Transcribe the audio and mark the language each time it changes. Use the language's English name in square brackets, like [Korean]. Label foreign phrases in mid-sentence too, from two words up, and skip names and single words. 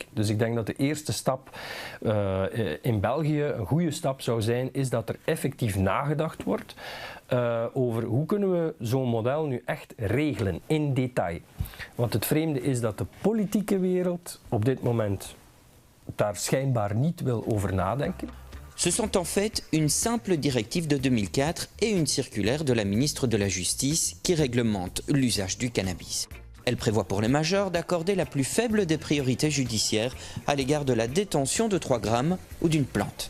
[Dutch] Dus ik denk dat de eerste stap in België, een goede stap zou zijn, is dat er effectief nagedacht wordt over hoe kunnen we zo'n model nu echt regelen in detail. Want het vreemde is dat de politieke wereld op dit moment daar schijnbaar niet wil over nadenken. [French] Ce sont en fait une simple directive de 2004 et une circulaire de la ministre de la Justice qui réglemente l'usage du cannabis. Elle prévoit pour les majeurs d'accorder la plus faible des priorités judiciaires à l'égard de la détention de 3 grammes ou d'une plante.